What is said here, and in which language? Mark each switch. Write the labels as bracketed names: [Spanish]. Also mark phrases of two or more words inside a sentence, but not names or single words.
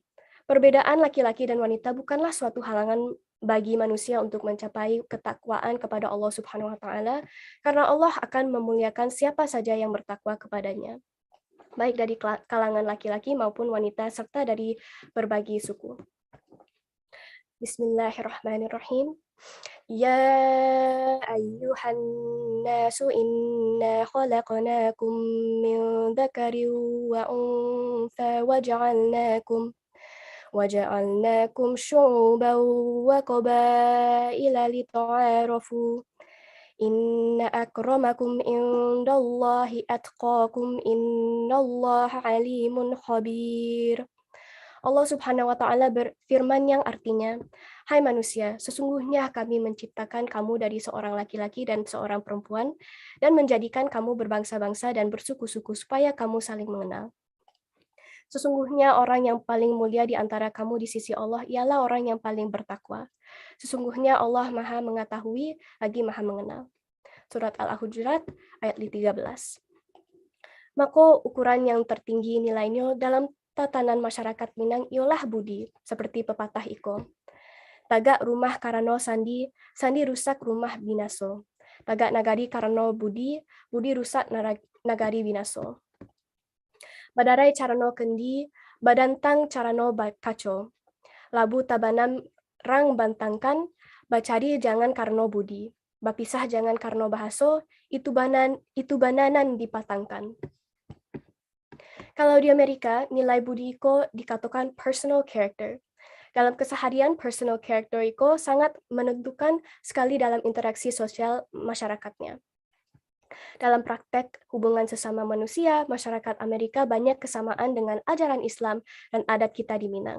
[Indonesian] Perbedaan laki-laki dan wanita bukanlah suatu halangan bagi manusia untuk mencapai ketakwaan kepada Allah [Arabic] سبحانه وتعالى, [Indonesian] karena Allah akan memuliakan siapa saja yang bertakwa kepadanya, baik dari kalangan laki-laki maupun wanita serta dari berbagai suku. [Arabic] بسم الله الرحمن الرحيم. يا أيها الناس إنا خلقناكم من ذكر وأنثى وجعلناكم شعوبا وقبائل لتعارفوا. إن أكرمكم عند الله أتقاكم إن الله عليم خبير. [Indonesian] Allah [Arabic] سبحانه وتعالى [Indonesian] berfirman yang artinya, hai manusia, sesungguhnya kami menciptakan kamu dari seorang laki-laki dan seorang perempuan dan menjadikan kamu berbangsa-bangsa dan bersuku-suku supaya kamu saling mengenal. Sesungguhnya orang yang paling mulia di antara kamu di sisi Allah ialah orang yang paling bertakwa. Sesungguhnya Allah Maha mengetahui lagi Maha mengenal. Surat Al-Hujurat ayat 13. Maka ukuran yang tertinggi nilainya dalam tatanan masyarakat Minang ialah budi, seperti pepatah iko. [Minangkabau] Tagak rumah karena sandi, sandi rusak rumah binaso. Tagak nagari karena budi, budi rusak nagari binaso. Badarai carano kendi, badantang carano kaco. Labu tabanam rang bantangkan, bacari jangan karena budi. Bapisah jangan karena bahaso, itu bananan dipatangkan. [Indonesian] Kalau di Amerika, nilai budi iko dikatakan [English] personal character. [Indonesian] Dalam keseharian, [English] personal character [Indonesian] iko sangat menentukan sekali dalam interaksi sosial masyarakatnya. Dalam praktek hubungan sesama manusia, masyarakat Amerika banyak kesamaan dengan ajaran Islam dan adat kita di Minang.